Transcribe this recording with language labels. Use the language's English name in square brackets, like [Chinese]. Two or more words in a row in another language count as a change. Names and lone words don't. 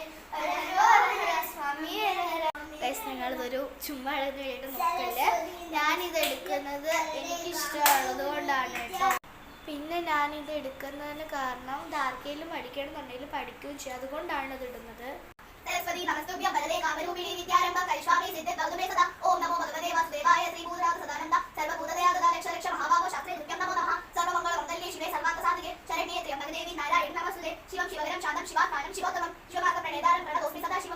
[Sanskrit] ഹര ഹര സ്വാമി ഹര ഹര. [Malayalam] നിങ്ങളിതൊരു ചുമ്മാ കേട്ട് നോക്കല്ലേ. ഞാനിത് എടുക്കുന്നത് എനിക്കിഷ്ടമുള്ളത് കൊണ്ടാണ് കേട്ടോ. പിന്നെ ഞാനിത് എടുക്കുന്നതിന് കാരണം ആർക്കെങ്കിലും പഠിക്കണമെന്നുണ്ടെങ്കിൽ പഠിക്കുകയും ചെയ്യും. അതുകൊണ്ടാണ് ഇത് ഇടുന്നത്. [Sanskrit] सरस्वती नमस्तुभ्यं वरदे कामरूपिणी विद्यारम्भ करिष्यामि सिद्धे भगवते सदा. ओम नमो भगवते वासुदेवाय श्रीभूतनाथ सदानंद सर्वभूतदया गदा रक्ष रक्ष महाभागो शास्त्रे तुभ्यं नमो नमः. सर्वमंगलमंगल्ये शिवे सर्वार्थसाधिके शरण्ये त्र्यंबके देवी नारायणी नमोस्तुते. शिवं शिवगरं शान्तं शिवात्मानं शिवोत्तमं शिवमार्ग प्रणेतारं प्रणतोऽस्मि सदा शिवं.